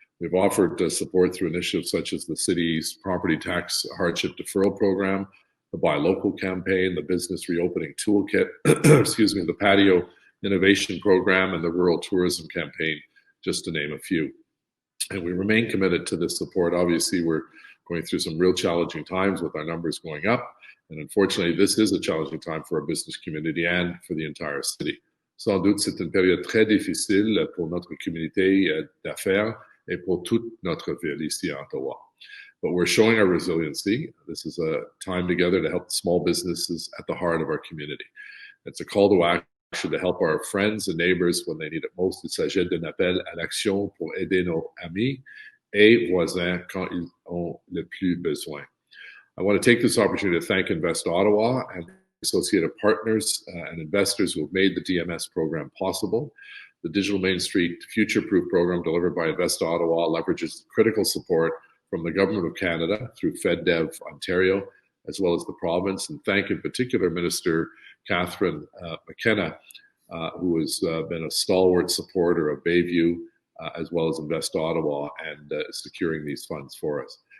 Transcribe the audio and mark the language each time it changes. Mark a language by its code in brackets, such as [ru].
[en] We've offered support through initiatives such as the city's property tax hardship deferral program, the Buy Local campaign, the Business Reopening Toolkit, excuse me, the Patio Innovation Program, and the Rural Tourism Campaign, just to name a few. And we remain committed to this support. Obviously, we're going through some real challenging times with our numbers going up. And unfortunately, this is a challenging time for our business community and for the entire city. [fr] Sans doute, c'est une période très difficile pour notre communauté d'affaires et pour toute notre ville ici à Ottawa. [en] But we're showing our resiliency. This is a time together to help small businesses at the heart of our community. It's a call to action to help our friends and neighbors when they need it most. [fr] Il s'agit d'un appel à l'action pour aider nos amis et voisins quand ils ont le plus besoin. [en] I want to take this opportunity to thank Invest Ottawa and associated partners and investors who have made the DMS program possible. The Digital Main Street Future Proof program delivered by Invest Ottawa leverages critical support from the Government of Canada through FedDev Ontario, as well as the province, and thank in particular Minister Catherine McKenna, who has been a stalwart supporter of Bayview, as well as Invest Ottawa, and securing these funds for us.